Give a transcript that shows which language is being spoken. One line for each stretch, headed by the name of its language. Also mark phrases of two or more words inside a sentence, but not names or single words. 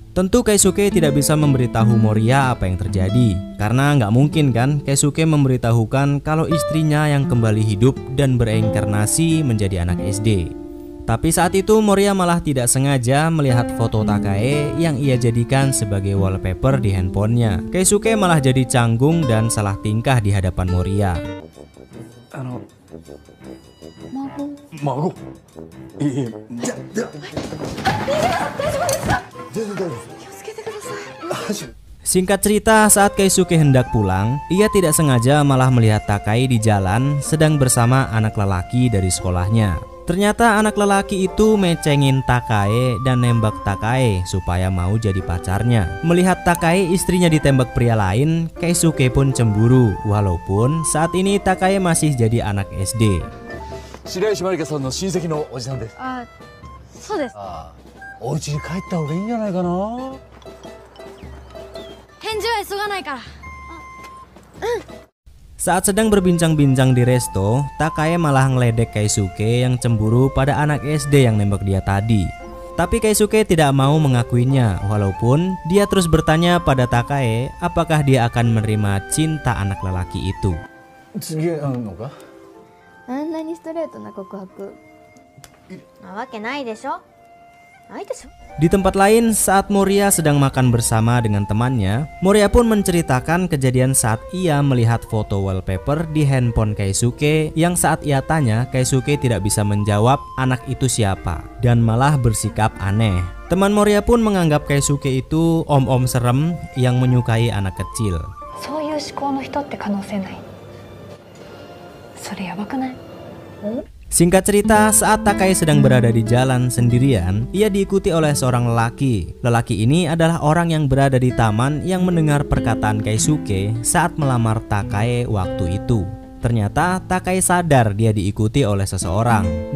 Indonesian: Tentu Keisuke tidak bisa memberitahu Moriya apa yang terjadi, karena nggak mungkin kan Keisuke memberitahukan kalau istrinya yang kembali hidup dan bereinkarnasi menjadi anak SD. Tapi saat itu Moriya malah tidak sengaja melihat foto Takai yang ia jadikan sebagai wallpaper di handphonenya. Keisuke malah jadi canggung dan salah tingkah di hadapan Moriya.
Japanese: 孫いいえじゃ全然大丈夫です。気をつけてください。
Indonesian: Singkat cerita, saat Keisuke hendak pulang, ia tidak sengaja malah melihat Takai di jalan sedang bersama anak lelaki dari sekolahnya. Ternyata anak lelaki itu mecengin Takai dan nembak Takai supaya mau jadi pacarnya. Melihat Takai istrinya ditembak pria lain, Keisuke pun cemburu. Walaupun saat ini Takai masih jadi anak SD.
Japanese: 白石まりかさんの親戚のおじさんです。あ、そうです。ああ、お家に帰った方がいいんじゃないかな。返事は急がないから。
Indonesian: Saat sedang berbincang-bincang di resto, Takai malah ngeledek Keisuke yang cemburu pada anak SD yang nembak dia tadi. Tapi Keisuke tidak mau mengakuinya, walaupun dia terus bertanya pada Takai apakah dia akan menerima cinta anak lelaki itu.
Japanese: 次会うのか。あんなにストレートな告白なわけないでしょ。ないでしょ。
Indonesian: Di tempat lain, saat Moria sedang makan bersama dengan temannya, Moria pun menceritakan kejadian saat ia melihat foto wallpaper di handphone Keisuke yang saat ia tanya, Keisuke tidak bisa menjawab anak itu siapa dan malah bersikap aneh. Teman Moria pun menganggap Keisuke itu om-om serem yang menyukai anak kecil.
Japanese: そういう思考の人って可能性ない。それやばくない？
Indonesian: Singkat cerita, saat Takai sedang berada di jalan sendirian, ia diikuti oleh seorang lelaki. Lelaki ini adalah orang yang berada di taman yang mendengar perkataan Keisuke saat melamar Takai waktu itu. Ternyata Takai sadar dia diikuti oleh seseorang.